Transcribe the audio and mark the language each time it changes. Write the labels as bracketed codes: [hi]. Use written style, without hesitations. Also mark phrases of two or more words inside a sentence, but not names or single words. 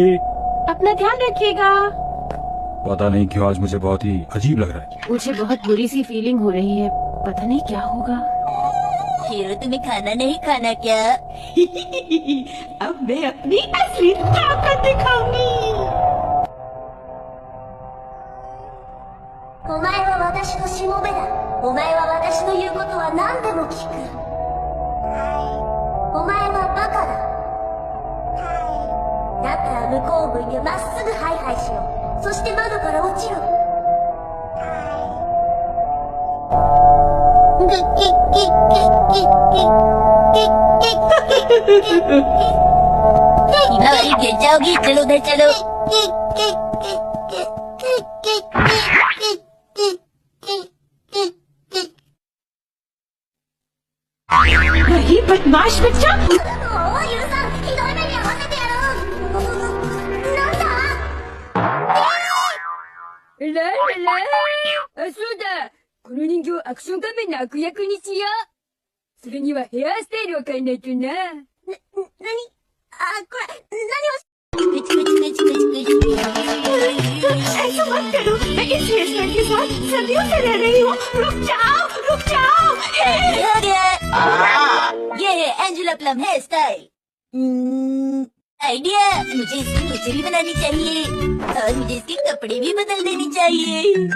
[hi] अपना ध्यान रखिएगा। पता नहीं क्यों आज मुझे बहुत ही अजीब लग रहा है। मुझे बहुत बुरी सी फीलिंग हो रही है, पता नहीं क्या होगा। हीरो, तुम्हें खाना नहीं खाना क्या? अब मैं अपनी असली ताकत दिखाऊंगी। [ja] お前は私のしもべだ。お前は私の言うことは何でも聞く。お前はバカだ。だったら向こう向いてまっすぐハイハイしろ。そして窓から落ちろ。 [hi] हिमावारी गिर जाओगी, चलो उधर चलो। वही बदमाश बच्चा। [ja] おい、ゆるさん、ひどい目に遭わせてやろう。なんだそうだ。この人形アクション仮面の悪役にしよう。それにはヘアスタイルを変えないとな。なにこれ、何をくちくちくちくちくち。 [hi] ऐसा मत करो, मैं इस [en] hair style [hi] के साथ सदियों से रह रही हूँ। रुक जाओ, रुक जाओ। ये है एंजेला प्लम [en] hair style. [hi] आइडिया, मुझे इसकी मूछें भी बनानी चाहिए और मुझे इसके कपड़े भी बदल देने चाहिए।